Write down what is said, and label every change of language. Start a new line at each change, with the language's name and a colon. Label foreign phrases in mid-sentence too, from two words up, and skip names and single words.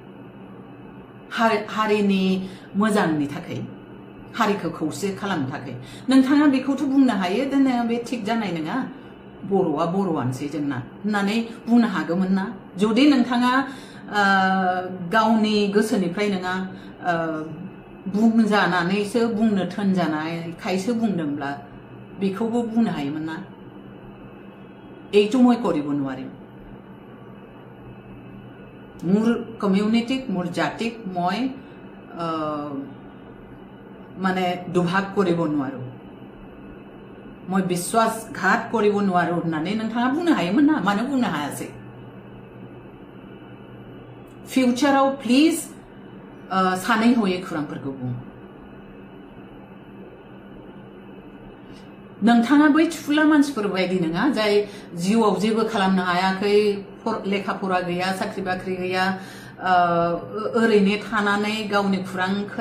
Bodo: हारिनि मोजांनि थाखाय हारिखौ खौसे खालामनो थाखाय नोंथाङा बेखौथ' बुंनो हायो दोनो बे थिग जानाय नङा बर'आ बर'आनोसै जोंना होननानै बुंनो हागौमोन ना जुदि नोंथाङा गावनि गोसोनिफ्राय नङा बुंजानानैसो बुंनो थोनजानायखायसो बुंदोंब्ला बेखौबो बुंनो हायोमोन ना
Assamese: এইটো মই কৰিব নোৱাৰিম মোৰ কমিউনিটিক মোৰ জাতিক মই মানে দুভাগ কৰিব নোৱাৰো মই বিশ্বাসঘাত কৰিব নোৱাৰো
Bodo: होननानै नोंथाङा बुंनो हायोमोन ना मानो बुंनो हायासै फिउचाराव प्लिज सानै हयै खुरांफोरखौ बुं नोंथाङा बै थुला मानसिफोर बायदि नङा जाय जिउआव जेबो खालामनो हायाखै लेखा फरा गैया साख्रि बाख्रि गैया ओरैनो थानानै गावनि खुरां